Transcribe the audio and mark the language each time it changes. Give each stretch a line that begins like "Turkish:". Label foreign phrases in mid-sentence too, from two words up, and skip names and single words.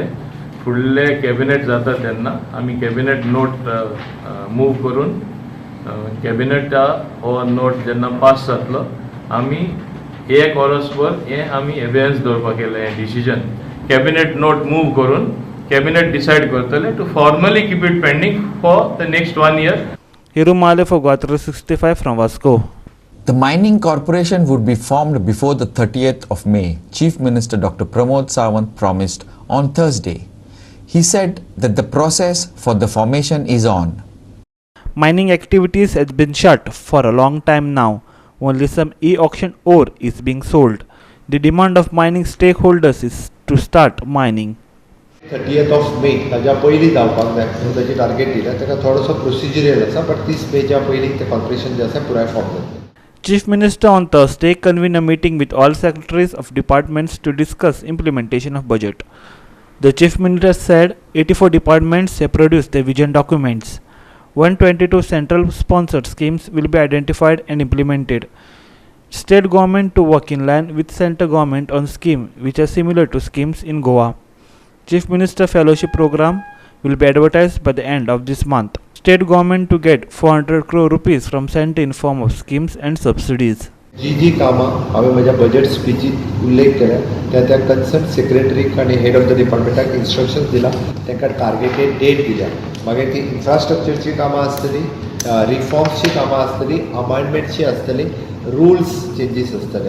Konkani: फुडले कॅबिनेट जाता तेन्ना आमी
English: cabinet note move
Konkani: करून कॅबिनेटा हो नोट जेन्ना पास जातलो आमी 1 वर्सभर हें आमी एबियन्स दवरपाक केलें हें डिसिजन.
English: Cabinet note move करून cabinet decide करतले to formally keep it pending for the next 1 year. Hiru Male for Goa 365 from Vasco. The Mining Corporation would be formed before the 30th of May, Chief Minister Dr. Pramod Sawant promised on Thursday. He said that the process for the formation is on. Mining activities has been shut for a long time now. Only some e-auction ore is being sold. The demand of mining stakeholders is to start mining.
Konkani: 30th of May ताच्या पयलीं जावपाक जाय म्हणून ताची टार्गेट दिल्या. ताका थोडोसो प्रोसिजरल आसा बट 30 मेच्या पयलीं ते कॉर्पोरेशन जे आसा पुराय फॉर्म जातलें.
English: Chief Minister on Thursday convened a meeting with all secretaries of departments to discuss implementation of budget. The Chief Minister said 84 departments have produced their vision documents. 122 central sponsored schemes will be identified and implemented. State government to work in line with central government on schemes which are similar to schemes in Goa. Chief Minister Fellowship Program will be advertised by the end of this month. State government to get 400 crore rupees from centre in form of schemes and subsidies.
Konkani: जी कामां हांवें म्हज्या बजेट स्पिचीत उल्लेख केल्या त्या कन्सर्न सेक्रेटरीक आनी
English: head of the
Konkani: डिपार्टमेंटाक इन्स्ट्रक्शन्स दिला. तांकां
English: targeted date
Konkani: दिल्या. मागीर ती इन्फ्रास्ट्रक्चरची कामां आसतली, रिफॉर्म्सची कामां आसतली, अमायंडमेंटची आसतली,
English: rules changes
Konkani: आसतले.